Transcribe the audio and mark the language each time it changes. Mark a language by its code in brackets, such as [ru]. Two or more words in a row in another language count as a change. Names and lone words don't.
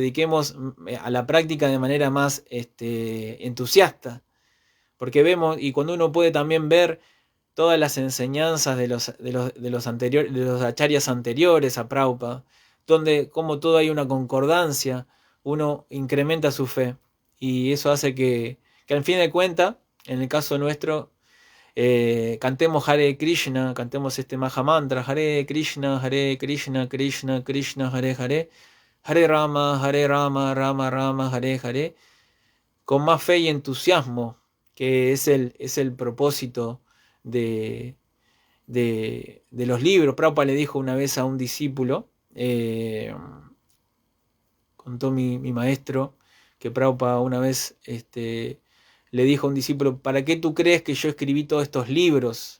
[es] dediquemos a la práctica de manera más entusiasta, porque vemos, y cuando uno puede también ver todas las enseñanzas de los acharyas anteriores a Prabhupada, donde como todo hay una concordancia, uno incrementa su fe, y eso hace que al fin de cuentas, en el caso nuestro, cantemos Hare Krishna, cantemos este [sa] महा मन्त्र हरे कृष्ण कृष्ण कृष्ण हरे हरे हरे राम राम राम हरे हरे, [es] con más fe y entusiasmo, que es el propósito de los libros. Prabhupada le dijo una vez a un discípulo, contó mi maestro, que Prabhupada una vez le dijo a un discípulo: ¿para qué tú crees que yo escribí todos estos libros?